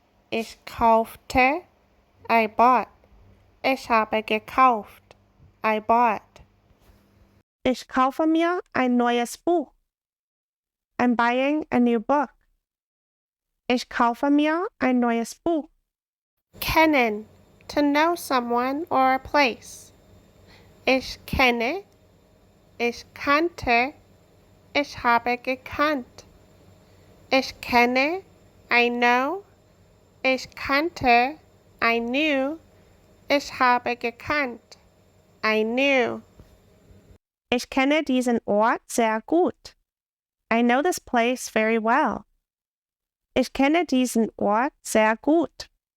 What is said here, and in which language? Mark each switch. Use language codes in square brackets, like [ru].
[de] Ich kaufte. [en] I bought. [de] Ich habe gekauft. I bought. Ich kaufe mir ein neues Buch. [en] I'm buying a new book. [de] Ich kaufe mir ein neues Buch. Kennen. [en] To know someone or a place. [de] Ich kenne. Ich kannte. Ich habe gekannt. Ich kenne. [en] I know. [de] Ich kannte. [en] I knew. [de] Ich habe gekannt. I knew. Ich kenne diesen Ort sehr gut. [en] I know this place very well. [de] Ich kenne diesen Ort sehr gut.